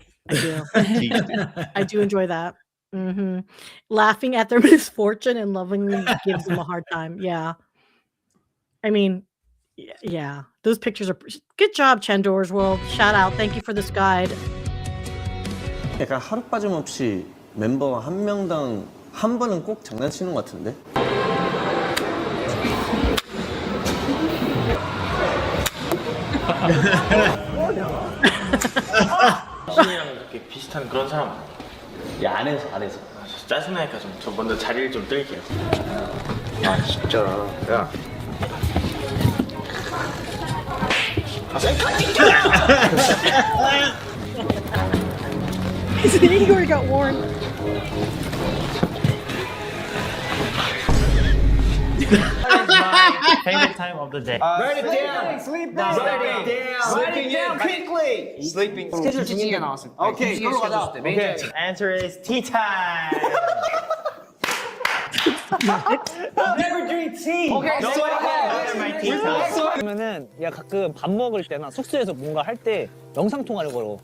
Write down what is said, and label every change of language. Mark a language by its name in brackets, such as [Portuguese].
[English] I do. Tease. I do enjoy that. Laughing at their misfortune and lovingly gives them a hard time. Yeah. I mean, yeah. Those pictures are good job, Chandor's World. Shout out. Thank you for this guide. [Korean] 약간 하루 빠짐없이 멤버가 한 명당 한 번은 꼭 장난치는 것 같은데? 신이랑 이렇게 비슷한 그런 사람 아니야? 야, 안에서. 짜증나니까 저 먼저 자리를 좀 뜰게요. 야, 진짜. 야. [English] He already got warned. Favorite time of the day. Write it down. Sleep down. Write it down quickly. Sleeping. [Korean] 스케줄 중지가 나왔을 때. 오케이, 그걸로 가자. 오케이. [English] Answer is tea time. Never drink tea. Okay, so my tea time. [Korean] 그러면은 야 가끔 밥 먹을 때나 숙소에서 뭔가 할 때 영상 통화를 걸어.